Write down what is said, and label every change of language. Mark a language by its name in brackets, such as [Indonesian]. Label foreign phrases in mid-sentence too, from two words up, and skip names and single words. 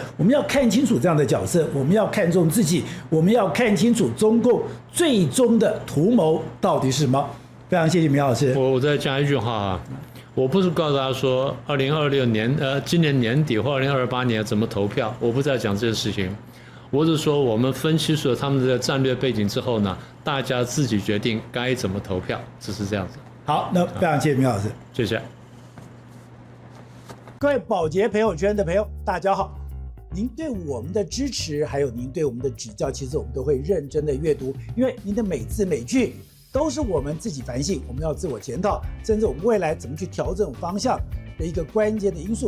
[Chinese] 我們要看清楚這樣的角色，我們要看重自己，我們要看清楚中共最終的圖謀到底是什麼。非常謝謝明老師。我再加一句話啊，我不是告訴大家說2026年今年年底或2028年怎麼投票，我不再講這件事情。我是說我們分析出了他們的戰略背景之後呢，大家自己決定該怎麼投票，只是這樣子。好，那非常謝謝明老師，謝謝。各位寶傑朋友圈的朋友，大家好。您對我們的支持，還有您對我們的指教，其實我們都會認真的閱讀，因為您的每字每句都是我們自己反省，我們要自我檢討，甚至我們未來怎麼去調整方向的一個關鍵的因素。